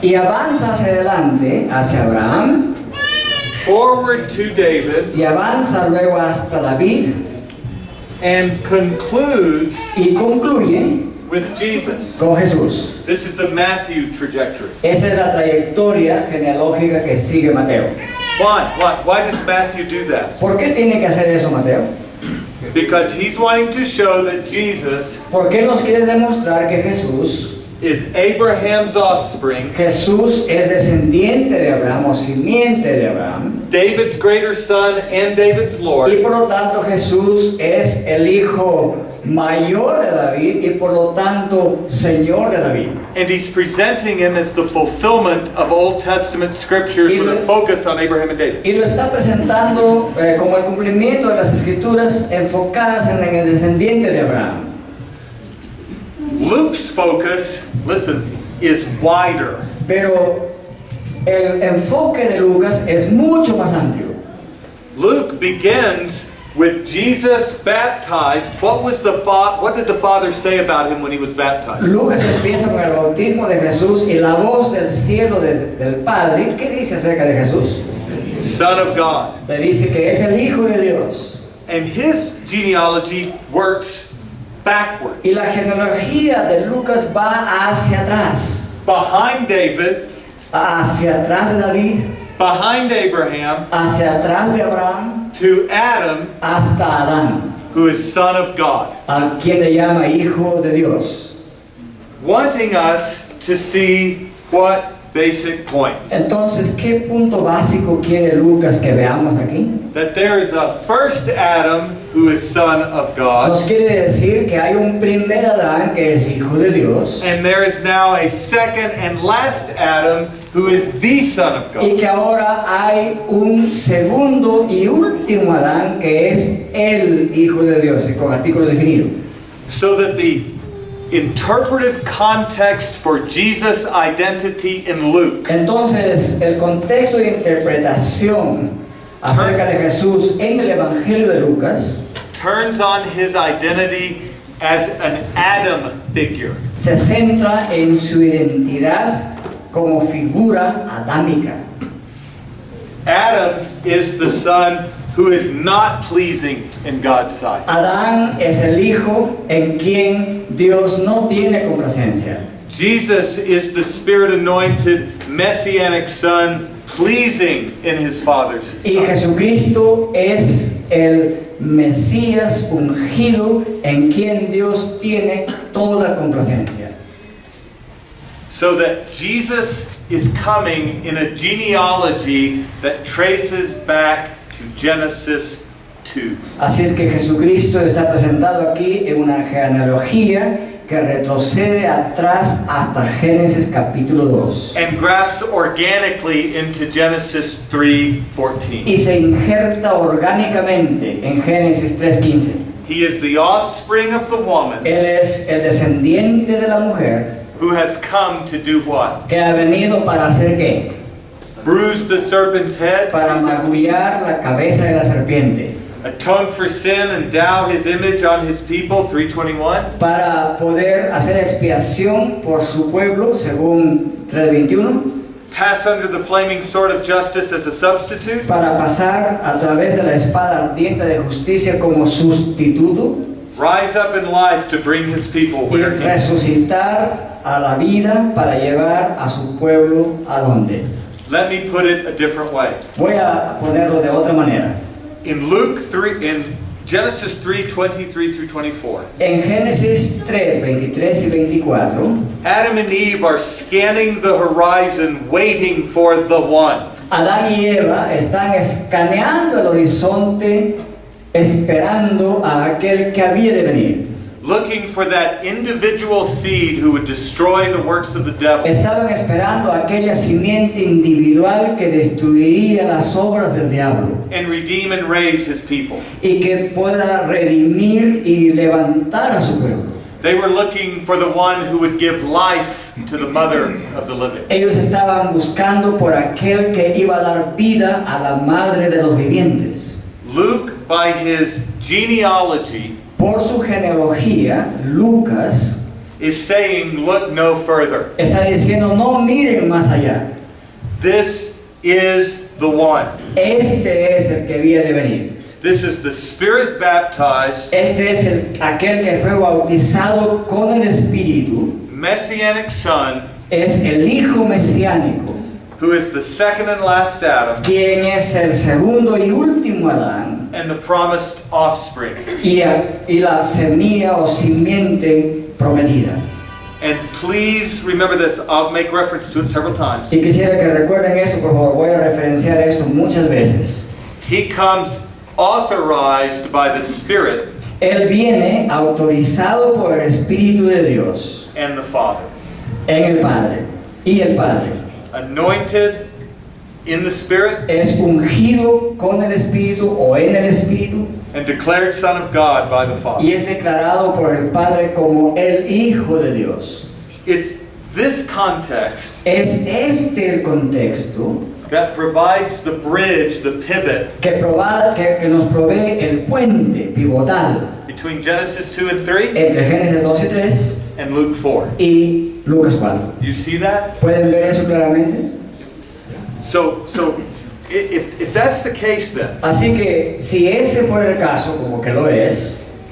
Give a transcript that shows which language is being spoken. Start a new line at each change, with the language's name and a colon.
Spanish: y avanza hacia adelante, hacia Abraham,
English: forward to David,
Spanish: y avanza luego hasta David
English: and concludes
Spanish: y concluye
English: with Jesus.
Spanish: con Jesús.
English: This is the Matthew trajectory.
Spanish: Esa es la trayectoria genealógica que sigue Mateo.
English: Why does Matthew do that?
Spanish: ¿Por qué tiene que hacer eso Mateo?
English: Because he's wanting to show that Jesus
Spanish: Porque nos quiere demostrar que Jesús
English: is Abraham's offspring,
Spanish: es descendiente de Abraham o simiente de Abraham.
English: David's greater son and David's
Spanish: Y
English: Lord,
Spanish: por lo tanto Jesús es el hijo mayor de David y por lo tanto Señor de David.
English: and he's presenting him as the fulfillment of Old Testament scriptures with a focus on Abraham and David.
Spanish: Y lo está presentando como el cumplimiento de las escrituras enfocadas en el descendiente de Abraham.
English: Luke's focus, listen, is wider.
Spanish: Pero el enfoque de Lucas es mucho más amplio.
English: Luke begins with Jesus baptized. What did the Father say about him when he was baptized?
Spanish: Lucas empieza con el bautismo de Jesús y la voz del cielo del Padre, ¿qué dice acerca de Jesús?
English: Son of God.
Spanish: Le dice que es el Hijo de Dios.
English: And his genealogy works backwards.
Spanish: Y la genealogía de Lucas va hacia atrás.
English: Behind David,
Spanish: Hacia atrás de David,
English: behind Abraham,
Spanish: hacia atrás de Abraham,
English: to Adam,
Spanish: hasta Adán,
English: who is son of God.
Spanish: a quien le llama Hijo de Dios.
English: Wanting us to see what basic point?
Spanish: Entonces, ¿qué punto básico quiere Lucas que veamos aquí?
English: That there is a first Adam who is son of God,
Spanish: Nos quiere decir que hay un primer Adán que es Hijo de Dios
English: and there is now a second and last Adam who is the son of
Spanish: y
English: God.
Spanish: que ahora hay un segundo y último Adán que es el Hijo de Dios, y con artículo definido.
English: So that the interpretive context for Jesus' identity in Luke
Spanish: Entonces, el contexto de interpretación acerca de Jesús en el Evangelio de Lucas
English: turns on his identity as an Adam figure.
Spanish: se centra en su identidad como figura adámica.
English: Adam is the son who is not pleasing in God's sight.
Spanish: Adán es el hijo en quien Dios no tiene complacencia.
English: Jesus is the Spirit-anointed Messianic Son, pleasing in his Father's
Spanish: Y
English: sight.
Spanish: Jesucristo es el Mesías ungido en quien Dios tiene toda complacencia.
English: So that Jesus is coming in a genealogy that traces back to Genesis 2.
Spanish: Así es que Jesucristo está presentado aquí en una genealogía que retrocede atrás hasta Génesis capítulo 2
English: And grafts organically into Genesis 3:14.
Spanish: y se injerta orgánicamente en Génesis 3:15.
English: He is the offspring of the woman
Spanish: Él es el descendiente de la mujer
English: who has come to do what?
Spanish: que ha venido para hacer qué?
English: Bruise the serpent's head,
Spanish: Para magullar la cabeza de la serpiente,
English: atone for sin, endow his image on his people, 3:21.
Spanish: para poder hacer expiación por su pueblo, según 3:21,
English: Pass under the flaming sword of justice as a substitute,
Spanish: para pasar a través de la espada ardiente de justicia como sustituto
English: rise up in life to bring his people
Spanish: y
English: where he is.
Spanish: resucitar a la vida para llevar a su pueblo a donde.
English: Let me put it a different way.
Spanish: Voy a ponerlo de otra manera.
English: In Genesis 3:23 through 24,
Spanish: En Génesis 3, 23 y 24,
English: Adam and Eve are scanning the horizon waiting for the one.
Spanish: Adán y Eva están escaneando el horizonte esperando a aquel que había de venir.
English: Looking for that individual seed who would destroy the works of the devil.
Spanish: Estaban esperando a aquella simiente individual que destruiría las obras del diablo
English: And redeem and raise his people.
Spanish: y que pueda redimir y levantar a su pueblo.
English: They were looking for the one who would give life to the mother of the living.
Spanish: Ellos estaban buscando por aquel que iba a dar vida a la madre de los vivientes.
English: Luke, by his genealogy,
Spanish: Por su genealogía, Lucas
English: is saying, look no further.
Spanish: está diciendo, no miren más allá.
English: This is the one.
Spanish: Este es el que había de venir.
English: This is the Spirit baptized,
Spanish: Este es aquel que fue bautizado con el Espíritu.
English: Messianic Son,
Spanish: Es el Hijo Mesiánico,
English: who is the second and last Adam,
Spanish: quien es el segundo y último Adán
English: and the promised offspring.
Spanish: y la semilla o simiente prometida.
English: And please remember this, I'll make reference to it several times.
Spanish: Y quisiera que recuerden esto, por favor, voy a referenciar esto muchas veces.
English: He comes authorized by the Spirit
Spanish: Él viene autorizado por el Espíritu de Dios
English: and the Father.
Spanish: en el Padre y el Padre.
English: Anointed in the Spirit
Spanish: Es ungido con el Espíritu o en el Espíritu
English: and declared Son of God by the Father.
Spanish: y es declarado por el Padre como el Hijo de Dios.
English: It's this context
Spanish: Es este el contexto
English: that provides the bridge, the pivot
Spanish: que nos provee el puente pivotal
English: between Genesis 2 and 3
Spanish: entre Génesis 2 y 3
English: and Luke 4.
Spanish: y Lucas 4.
English: You see that?
Spanish: ¿Pueden ver eso claramente?
English: So if that's the case, then
Spanish: Así que si ese fuera el caso, como que lo es,